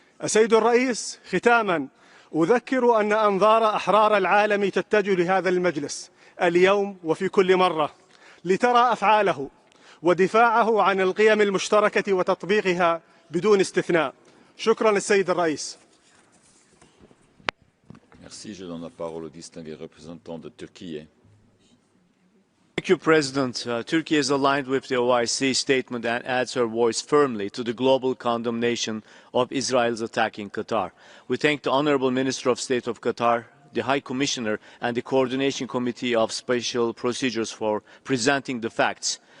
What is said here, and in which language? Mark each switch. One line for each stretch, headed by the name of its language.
Arabic: السيد الرئيس، ختاما أذكر أن أنظار أحرار العالم تتجه لهذا المجلس اليوم وفي كل مرة لترى أفعاله ودفاعه عن القيم المشتركة وتطبيقها بدون استثناء. شكرا للسيد الرئيس.
French: Merci. Je donne la parole au distingué représentant de Turquie.
English: Thank you, President. Turkey is aligned with the OIC statement and adds her voice firmly to the global condemnation of Israel's attack in Qatar. We thank the Honorable Minister of State of Qatar, the High Commissioner, and the Coordination Committee of Special Procedures for presenting the facts.